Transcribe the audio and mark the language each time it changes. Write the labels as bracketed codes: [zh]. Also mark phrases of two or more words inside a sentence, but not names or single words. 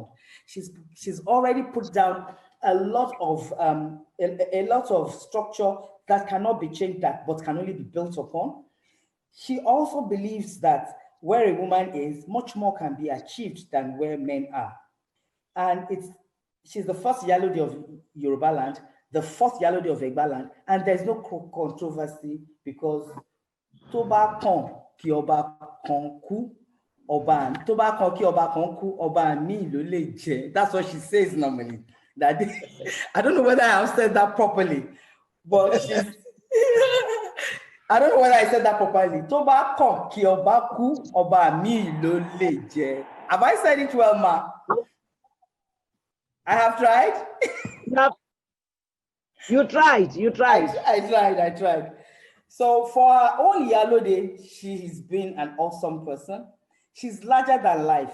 [en] She's already put down a lot of structure that cannot be changed, but can only be built upon. She also believes that where a woman is, much more can be achieved than where men are. And she's the first Iyalode of Yoruba land, the fourth Iyalode of Egba land, and there's no controversy because [yo] Toba kan ki oba kan ku oba, Toba kan ki oba kan ku oba mi lo le je. [en] That's what she says normally. I don't know whether I have said that properly, but she's I don't know whether I said that properly. [yo] Toba kan ki oba ku oba mi lo le je. [en] Have I said it well, ma? I have tried. You tried. I tried. So for our own Iyalode, she's been an awesome person. She's larger than life.